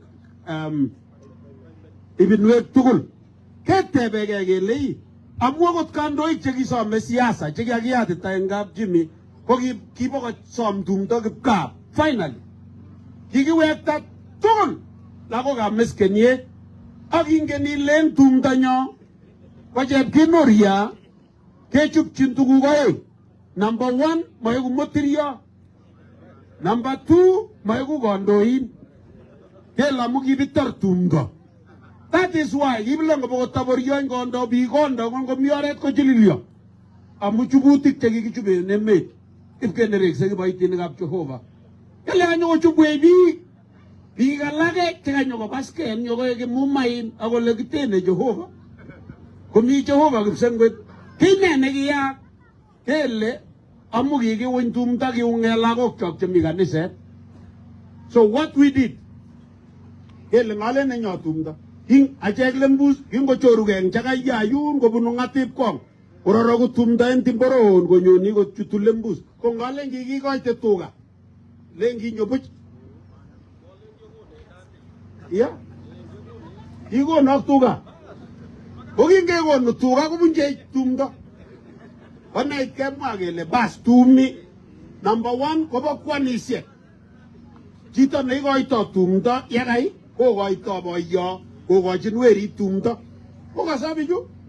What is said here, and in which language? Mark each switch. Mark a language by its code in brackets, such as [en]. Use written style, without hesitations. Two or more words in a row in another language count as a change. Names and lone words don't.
[kln] ibinwek tugul ketebe gegele amwogot kandoik chegisome siasa chekiakiyatita en kap Jimmy ko kibo som tumdo kipkap finally kikiwekta tugul lagokab meskenye ak ingen ilen tumdo nyo ko chepkinoria kechupchin tuguk oeng. Number 1 maegu motirio, number 2 maegu kandoin kelamu kibitar tumdo. [en] That is why [kln] kibilongo bokotaborio ngondo bi kondo ngo mi oret ko chililio amu chubutik chekikichube en emet ipkenerekse kiboitinikab Jehova kele kanyo chubwe biik alake chekanyo kobasken nyokoe kimumain akole kitene Jehova komi Jehova kipsengwet kine nekiyak kele amu kikiwiny tumdo kiunge lagokchok chemi kaniset. [en] So what we did [kln] kele ngale nenyo tumdo king achek lembus kingochoruge eng chakayayun kobunu ngatip kong kororoku tumdo en timboron konyoni kochutu lembus ko ngale kikikoite tuga lengi nyobuch ya kikonok tuga kokingekonu tuga kobunche tumdo konait kemwa kele bas tumi number 1 kobo kwanisiek chito neikoito tumdo yakai kokoito boyo kokochin werit tumdo kokasabichu